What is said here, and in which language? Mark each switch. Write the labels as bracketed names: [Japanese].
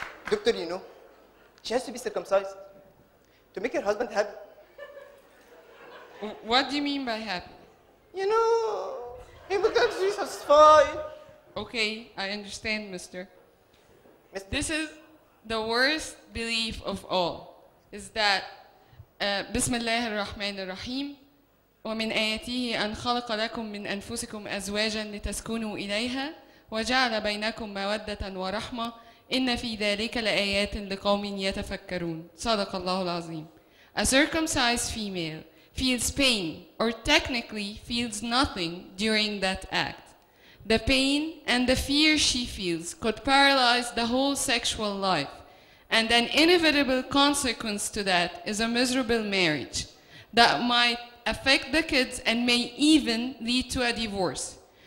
[English] Doctor, you know, she has to be circumcised to make her husband happy. What do you mean by happy? You know, he becomes satisfied. Okay, I understand, mister. Mister. This is the worst belief of all, is that [Arabic] بسم الله الرحمن الرحيم ومن آياته أن خلق لكم من أنفسكم أزواجا لتسكنوا إليها وجعل بينكم مودة ورحمة إن في ذلك لآيات لقوم يتفكرون صدق الله العظيم. [English] A circumcised female feels pain or technically feels nothing during that act. The pain and the fear she feels could paralyze the whole sexual life, and an inevitable consequence to that is a miserable marriage that might affect the kids and may even lead to a divorce.